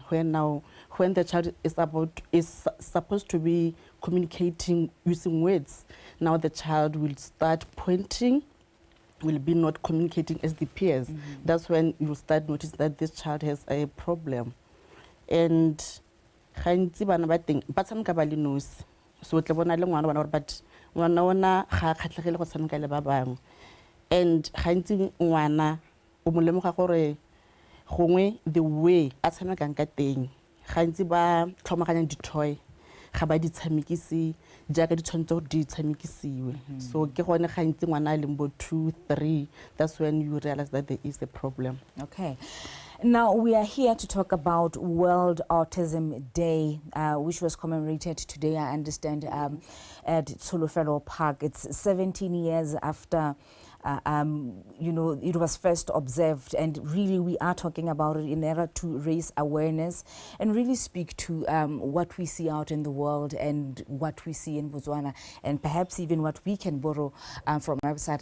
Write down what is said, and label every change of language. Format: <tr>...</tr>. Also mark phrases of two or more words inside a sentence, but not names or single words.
<en>When the child is supposed to be communicating using words, now the child will start pointing, will be not communicating as the peers. That's when you start notice that this child has a problem.</en> <tn>And gantsi bana ba teng ba tshameka ba le nosi, so tle bona le ngwana but ngwana ona ga khatlhegele go tshameka le ba bangwe, and gantsi ngwana o mo lemoga gore gongwe</tn> <en>the way</en> <tn>a tshamekang ka teng gantsi ba tlhomaganya di-toy ga ba di tshamekise jaaka di tshwanetse gore di tshamekisiwe. So ke gone gantsi ngwana a leng bo 2-3,</tn> <en>that's when you realize that there is a problem. Okay. Now, we are here to talk about World Autism Day, which was commemorated today, I understand, at Tsholofelo Park. It's 17 years after you know, it was first observed, and really we are talking about it in order to raise awareness and really speak to what we see out in the world and what we see in Botswana, and perhaps even what we can borrow from outside.</en>